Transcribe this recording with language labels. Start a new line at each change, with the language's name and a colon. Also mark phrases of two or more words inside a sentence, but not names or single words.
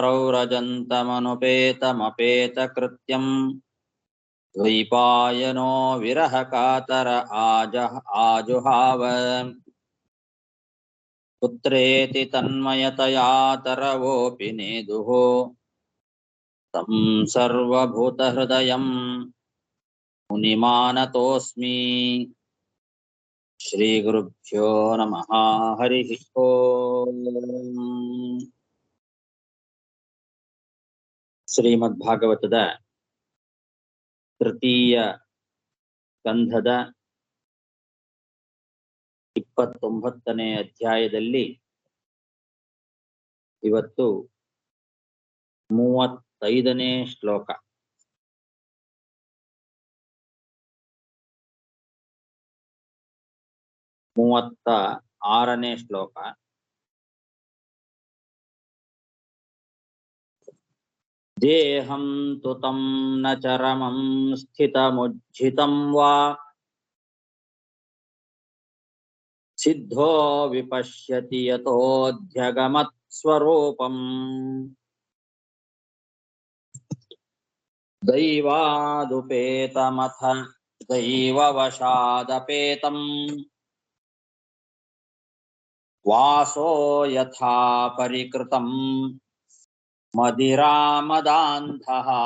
Sanskrit: प्रव्रजन्तमनुपेतमपेतकृत्यं द्वैपायनो विरहकातर आजुहाव पुत्रेति तन्मयतया तरवोऽपि नेदुः तं सर्वभूतहृदयं मुनिमानतोऽस्मि श्रीगुरुभ्यो नमः हरिः ओम्
Kannada: ಶ್ರೀಮದ್ಭಾಗವತದ ತೃತೀಯ ಸ್ಕಂಧದ 29ನೇ ಅಧ್ಯಾಯದಲ್ಲಿ ಇವತ್ತು 35ನೇ ಶ್ಲೋಕ. ಮೂವತ್ತ 6ನೇ ಶ್ಲೋಕ.
Sanskrit: ದೇಹಂ ತು ತಂ ನ ಚರಮಂ ಸ್ಥಿತಮುಜ್ಜಿತಂ ವಾ ಸಿದ್ಧೋ ವಿಪಶ್ಯತಿ ಯತೋಧ್ಯಗಮತ್ ಸ್ವರೂಪಂ ದೈವಾದುಪೇತಮಥ ದೈವವಶಾದಪೇತಂ ವಾಸೋ ಯಥಾ ಪರಿಕೃತಂ ಮದಿರಾಮದಾಂಧಃ.